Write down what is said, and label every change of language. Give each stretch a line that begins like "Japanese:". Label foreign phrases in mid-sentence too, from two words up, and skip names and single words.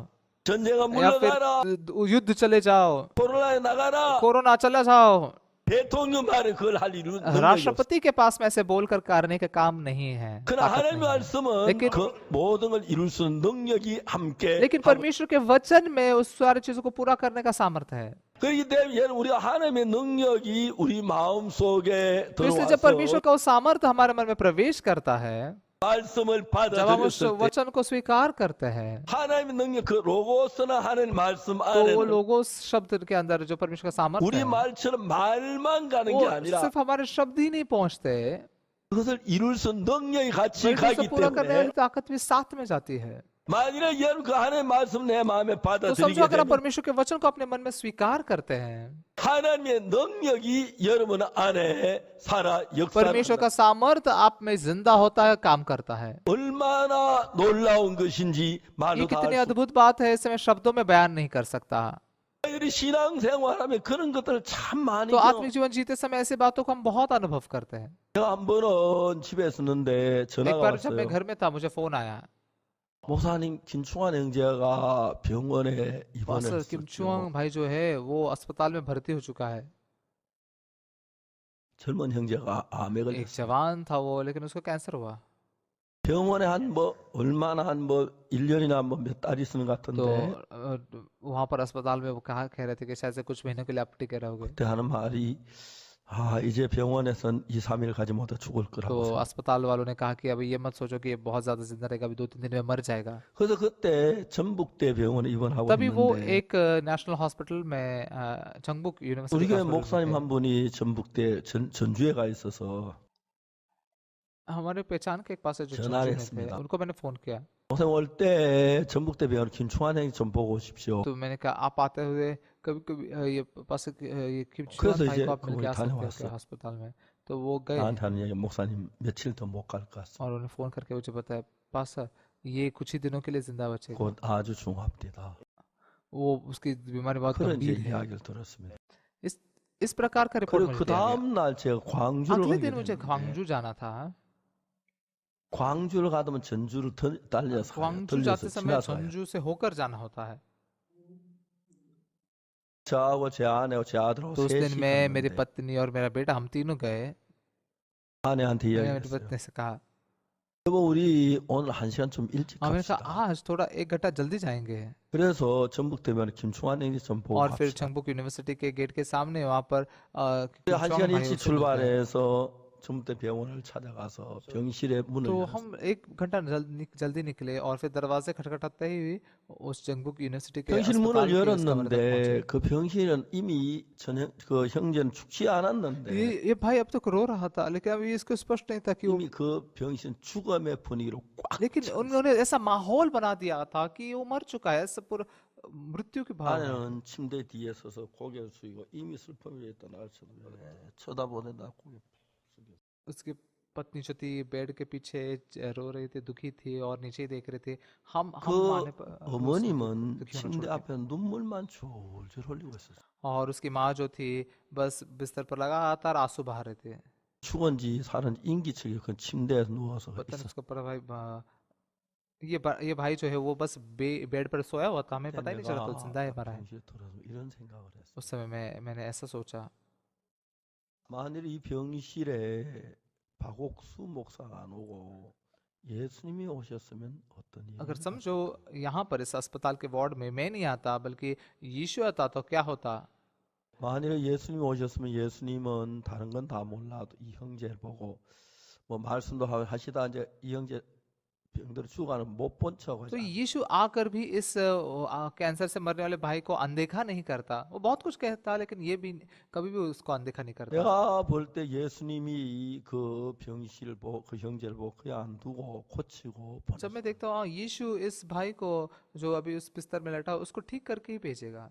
Korean: 전쟁아
Hindi: या फिर
Korean: 물러가라,
Hindi: युद्ध चले जाओ,
Korean: 코로나에 나가라,
Hindi: कोरोना चला जाओ,
Korean: 대통령 말에 그걸 할 능력이 없어.
Hindi: राष्ट्रपति के पास में ऐसे बोलकर करने का काम नहीं है,
Korean: 그러나
Hindi: ताकत
Korean: 하나님의
Hindi: नहीं है।
Korean: 말씀은
Hindi: लेकिन
Korean: 그 모든 걸 이룰 수 있는 능력이 함께
Hindi: लेकिन
Korean: 하고
Hindi: परमेश्वर के वचन में उस सारी चीजों को पूरा करने का सामर्थ्य है।
Korean: 그렇기 때문에 여러분, 우리가 하나님의 능력이 우리 마음 속에
Hindi: तो इसलिए जब परमेश्वर
Korean: 들어와서
Hindi: का वो सामर्थ्य हमारे मन में प्रवेश करता है,
Korean: 말씀을
Hindi: जब हम उस
Korean: 받아들였을 때
Hindi: वचन को स्वीकार करते हैं,
Korean: 하나님의 능력 그 로고스나 하나님 말씀
Hindi: तो वो
Korean: 안에는
Hindi: लोगों शब्द के अंदर जो परमेश्वर का सामर्थ्य
Korean: 우리
Hindi: है,
Korean: 말처럼 말만 가는
Hindi: वो
Korean: 게 아니라
Hindi: सिर्फ हमारे शब्द ही नहीं पहुंचते,
Korean: 그것을 이룰 수 있는 능력이 같이
Hindi: बल्कि उसे
Korean: 가기
Hindi: पूरा करने वाली
Korean: 때문에
Hindi: ताकत भी साथ में जाती है।
Korean: 만일에 여러분 그 하나님의 말씀 내 마음에
Hindi: तो
Korean: 받아들이게
Hindi: समझो अगर आप
Korean: 되면
Hindi: परमेश्वर के वचन को अपने मन में स्वीकार करते हैं,
Korean: 하나님의 능력이 여러분 안에 살아 역사를
Hindi: परमेश्वर
Korean: 한다.
Hindi: का सामर्थ्य आप में जिंदा होता है, काम करता है।
Korean: 얼마나 놀라운 것인지
Hindi: ये
Korean: 말로 다
Hindi: कितनी
Korean: 할 수.
Hindi: अद्भुत बात है, इसे मैं शब्दों में बयान नहीं कर सकता।
Korean: 저희들이 신앙생활하면 그런 것들을 참 많이
Hindi: तो
Korean: 경험.
Hindi: आत्मिक जीवन जीते समय ऐसी बातों को हम बहुत अनुभव करते हैं।
Korean: 제가 한 번은 집에 있었는데
Hindi: एक
Korean: 전화가
Hindi: बार जब मैं
Korean: 왔어요.
Hindi: घर में था, मुझे फोन आया,
Korean: 목사님 김충환 형제가 병원에
Hindi: पास्टर किम
Korean: 입원했었죠.
Hindi: चुआंग भाई जो है वो अस्पताल में भर्ती हो चुका है।
Korean: 젊은 형제가 암에
Hindi: एक
Korean: 걸렸어요.
Hindi: जवान था वो, लेकिन उसको कैंसर हुआ।
Korean: 병원에 한 뭐 얼마나 한 뭐 1년이나 뭐 몇 달 있는 것
Hindi: तो
Korean: 같은데
Hindi: वहां पर अस्पताल में वो कहा कह रहे थे कि शायद से कुछ महीनों के लिए आप टिके रहोगे।
Korean: 그때 하는 말이 이제 병원에선 2, 3일 가지 못해 죽을
Hindi: तो
Korean: 거라고 생각.
Hindi: अस्पताल वालों ने कहा कि अभी ये मत सोचो कि ये बहुत ज्यादा जिंदा रहेगा, अभी 2-3 दिन में मर जाएगा।
Korean: 그래서 그때 전북대 병원에 입원하고
Hindi: तभी वो
Korean: 있는데
Hindi: एक
English: national hospital
Hindi: में चंगबुक
Korean: 우리
Hindi: यूनिवर्सिटी
Korean: 교회
Hindi: हॉस्पिटल
Korean: 목사님
Hindi: में थे।
Korean: 한 분이 전북대 전주에 가 있어서
Hindi: हमारे पहचान के एक पास जो
Korean: 전화를
Hindi: चंचू में थे,
Korean: 했습니다.
Hindi: उनको मैंने फोन किया।
Korean: 목사님 올 때 전북대 병원 김충환 형이 좀 보고 오십시오.
Hindi: तो मैंने कहा आप आते हुए कभी कभी ये पास ये किम
Korean: 그래서
Hindi: चुआन भाई
Korean: 이제
Hindi: को आप मिल के
Korean: 거기
Hindi: आ सकते हो
Korean: 다녀왔어.
Hindi: क्या अस्पताल में। तो वो गए
Korean: 나한테 하는 얘기 목사님 며칠 더 못 갈 것 같습니다.
Hindi: और उन्होंने फोन करके मुझे बताया, पास ये कुछ ही दिनों के लिए जिंदा बचेगा,
Korean: 곧 아주 중합니다.
Hindi: वो उसकी बीमारी बहुत
Korean: 그런 이제
Hindi: गंभीर है।
Korean: 이야기를 들었습니다.
Hindi: इस प्रकार का रिपोर्ट
Korean: 그리고
Hindi: मुझे
Korean: 그
Hindi: दिया गया।
Korean: 다음 날 제가 광주를
Hindi: अगले
Korean: 가게
Hindi: दिन मुझे
Korean: 됐는데
Hindi: ग्वांगजू जाना था।
Korean: 광주를 가면 전주를 달려서 가요.
Hindi: ग्वांगजू
Korean: 들려서
Hindi: जाते समय
Korean: 지나서 가요.
Hindi: झंझू से होकर जाना होता है।
Korean: 저하고 제 아내하고 제 아들하고
Hindi: तो उस दिन
Korean: 셋이
Hindi: मैं, मेरी
Korean: 갔는데
Hindi: पत्नी और मेरा बेटा, हम तीनों गए।
Korean: 아내한테
Hindi: मैंने मेरी
Korean: 이야기했어요.
Hindi: पत्नी से कहा,
Korean: 여보, 우리 오늘 1시간 좀 일찍
Hindi: हाँ मैंने कहा
Korean: 갑시다.
Hindi: आज थोड़ा 1 घंटा जल्दी जाएंगे।
Korean: 그래서 전북대병원 김충환 행리점 보고
Hindi: और फिर
Korean: 갑시다.
Hindi: चंगबुक यूनिवर्सिटी के गेट के सामने वहां पर
Korean: 그래,
Hindi: कुंचवांग
Korean: 1시간
Hindi: भाइयों
Korean: 일찍
Hindi: से मिलते हैं।
Korean: 출발해서 전북대병원을 찾아가서 병실에 문을
Hindi: तो
Korean: 열었어요.
Hindi: हम 1 घंटा जल्दी निकले और फिर दरवाजे खटखटाते ही उस चंगबुक यूनिवर्सिटी के
Korean: 병실
Hindi: अस्पताल
Korean: 문을
Hindi: के उस कमरे तक पहुंचे।
Korean: 열었는데 그 병실은 이미 그 형제는 죽지 않았는데
Hindi: ये भाई अब तक रो रहा था, लेकिन अभी इसको स्पष्ट नहीं था कि वो,
Korean: 이미 그 병실은 죽음의 분위기로 꽉
Hindi: लेकिन
Korean: 차
Hindi: उन्होंने ऐसा माहौल बना दिया था कि वो मर चुका है, सब पूरा मृत्यु के भाव है।
Korean: 아내는 침대 뒤에 서서 고개를 숙이고 이미 슬픔이 있던 날 쳐다보네 나 고개 숙여.
Hindi: उसकी पत्नी जो थी बेड के पीछे रो रही थी, दुखी थी और नीचे ही देख रहे थे। हम
Korean: 그
Hindi: आने पर
Korean: 어머님은
Hindi: दुखी होना
Korean: 침대
Hindi: छोड़ के,
Korean: 앞에 눈물만 졸졸 흘리고 있었어요.
Hindi: और उसकी माँ जो थी बस बिस्तर पर लगातार आंसू बहा रहे थे।
Korean: 죽은지 사는지 인기척이 그 침대에 누워서
Hindi: पता नहीं
Korean: 있었어요.
Hindi: उसका पर भाई ये भाई जो है वो बस बेड पर सोया हुआ था, हमें पता ही नहीं चला था जिंदा है मरा है।
Korean: 병실에 들어서 이런 생각을 했어요.
Hindi: उस समय मैंने ऐसा सोचा,
Korean: 만일 이 병실에 박옥수 목사가 안 오고 예수님이 오셨으면 어떤
Hindi: अगर
Korean: 일이
Hindi: समझो यहाँ पर इस अस्पताल के वार्ड में मैं नहीं आता बल्कि यीशु आता तो क्या होता।
Korean: 만일 예수님이 오셨으면 예수님은 다른 건 다 몰라도 이 형제를 보고 뭐 말씀도 하시다 이제 이 형제 병들어 죽어가는 못 본 척
Hindi: तो
Korean: 하지
Hindi: यीशु आकर भी इस कैंसर से मरने वाले भाई को अनदेखा नहीं करता। वो बहुत कुछ कहता लेकिन ये भी कभी भी उसको अनदेखा नहीं करता।
Korean: 내가 볼 때 예수님이 그 병실을 보고 그 형제를 보고 그냥 안 두고 고치고
Hindi: जब मैं
Korean: 보냈어요.
Hindi: देखता हूँ यीशु इस भाई को जो अभी उस बिस्तर में लेटा उसको ठीक करके ही भेजेगा।